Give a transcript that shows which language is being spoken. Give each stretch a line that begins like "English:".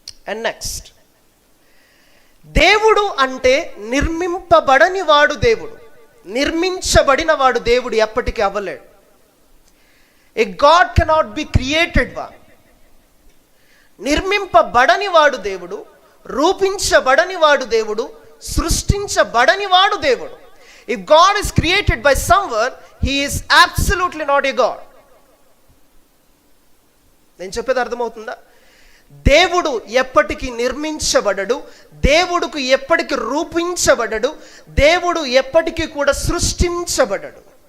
Telugu: And next, దేవుడు అంటే నిర్మింపబడని వాడు దేవుడు, నిర్మించబడిన వాడు దేవుడు ఎప్పటికీ అవ్వలేడు.
English: A god cannot be created one.
Telugu: నిర్మింపబడని వాడు దేవుడు, రూపించబడని వాడు దేవుడు, సృష్టించబడని వాడు దేవుడు.
English: If God is created by someone, he is absolutely not a God.
Telugu: నేను చెప్పేది అర్థమవుతుందా? దేవుడు ఎప్పటికీ నిర్మించబడడు, దేవుడుకు ఎప్పటికీ రూపించబడడు, దేవుడు ఎప్పటికీ కూడా సృష్టించబడడు.